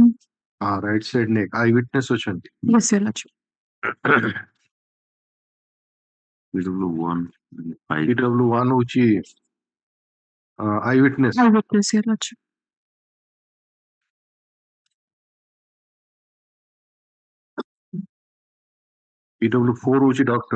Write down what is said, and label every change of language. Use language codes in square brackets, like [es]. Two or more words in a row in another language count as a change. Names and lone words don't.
[en] right side neck eyewitness ଅଛନ୍ତି Yes, your lordship. PW1 [or] PW1 ହଉଛି eyewitness [en] Eyewitness, your lordship. [or] PW4 ହଉଛି doctor